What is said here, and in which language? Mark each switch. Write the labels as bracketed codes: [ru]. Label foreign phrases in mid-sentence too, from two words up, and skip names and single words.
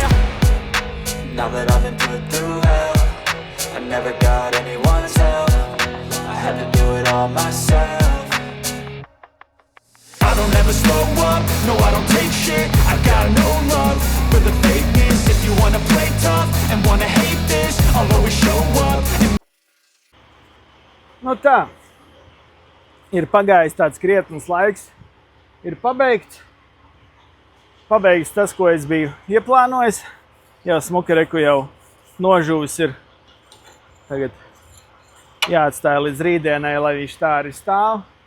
[en] Now that I've been put through hell, I never got anyone's help. I had to do it all myself. I don't ever slow up, no I don't take shit. I got no love for the fakeness. If you wanna play tough and wanna hate this, I'll always show up and [lv] Nu tā. Ir pagājis tāds krietnes laiks. Ir pabeigts tas, ko es biju ieplānojis. Jā, smuka reku jau nožuvis ir. Tagad jāatstāja līdz rītdienai, lai viņš tā arī stāv.